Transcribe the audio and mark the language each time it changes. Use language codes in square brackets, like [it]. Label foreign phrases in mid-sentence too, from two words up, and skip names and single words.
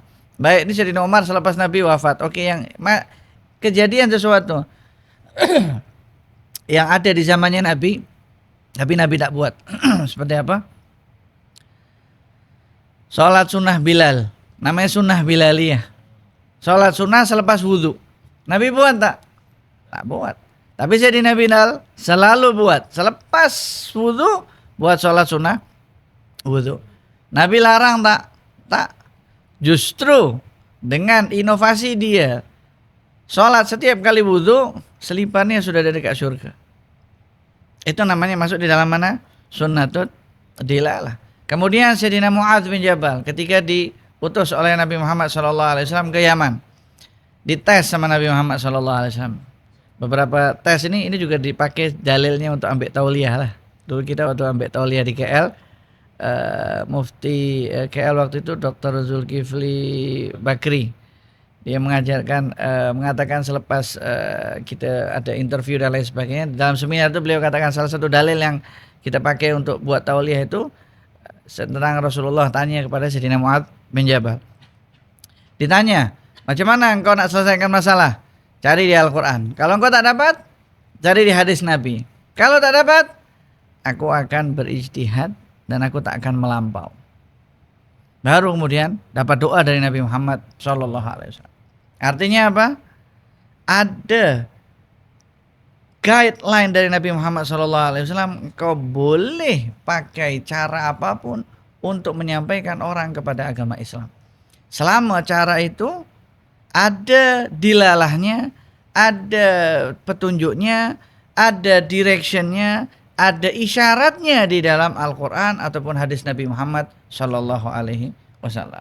[ms] Baik, ini Sayyidina Umar selepas Nabi wafat. Oke, yang kejadian sesuatu yang ada di zamannya Nabi, tapi Nabi tak buat. Seperti apa? Salat sunnah Bilal, namanya sunnah Bilaliyah. Salat sunnah selepas wudhu. Nabi buat tak? Tak buat. Tapi Sayyidina Bilal selalu buat. Selepas wudhu, buat sholat sunnah wudhu. Nabi larang tak? Tak. Justru dengan inovasi dia, sholat setiap kali wudhu, selipannya sudah ada dekat surga. Itu namanya masuk di dalam mana? [ar] Sunnatud dilalah. [ms] Kemudian Sayyidina Mu'adz bin Jabal ketika diutus oleh Nabi Muhammad SAW ke Yaman, dites sama Nabi Muhammad SAW. Beberapa tes ini juga dipakai dalilnya untuk ambil tauliyah lah. Dulu kita waktu ambil tauliyah di KL, Mufti KL waktu itu Dr. Zulkifli Bakri. Dia mengatakan selepas kita ada interview dan lain sebagainya, dalam seminar itu beliau katakan salah satu dalil yang kita pakai untuk buat tauliyah itu tentang Rasulullah tanya kepada Sayyidina Mu'adz bin Jabal. Ditanya, macam mana engkau nak selesaikan masalah? Cari di Al-Quran. Kalau engkau tak dapat, cari di hadis Nabi. Kalau tak dapat, aku akan berijtihad dan aku tak akan melampau. Baru kemudian dapat doa dari Nabi Muhammad SAW. Artinya apa? Ada guideline dari Nabi Muhammad SAW. Engkau boleh pakai cara apapun untuk menyampaikan orang kepada agama Islam. Selama cara itu ada dilalahnya, ada petunjuknya, ada directionnya, ada isyaratnya di dalam Al-Quran ataupun hadis Nabi Muhammad SAW.